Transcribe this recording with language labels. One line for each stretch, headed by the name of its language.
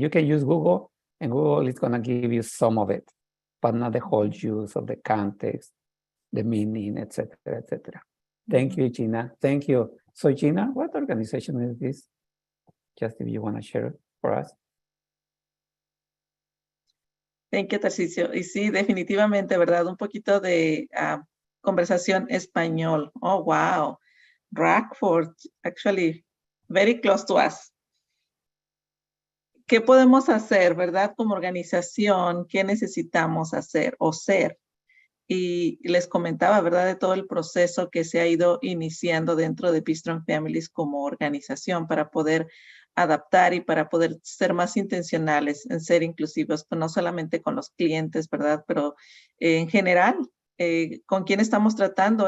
English: You can use Google, and Google is going to give you some of it, but not the whole use of the context, the meaning, etc., etc. Thank you, Gina. Thank you. So, Gina, what organization is this? Just if you want to share it for us. Thank you, Tarcisio.
Spanish: Y sí, definitivamente, ¿verdad? Un poquito de conversación español.
English: Oh, wow. Rockford, actually, very close to us.
Spanish: ¿Qué podemos hacer, verdad? Como organización, ¿qué necesitamos hacer o ser? y les comentaba, ¿verdad?, de todo el proceso que se ha ido iniciando dentro de Be Strong Families como organización para poder adaptar y para poder ser más intencionales en ser inclusivos, no solamente con los clientes, ¿verdad?, pero en general, con quién estamos tratando.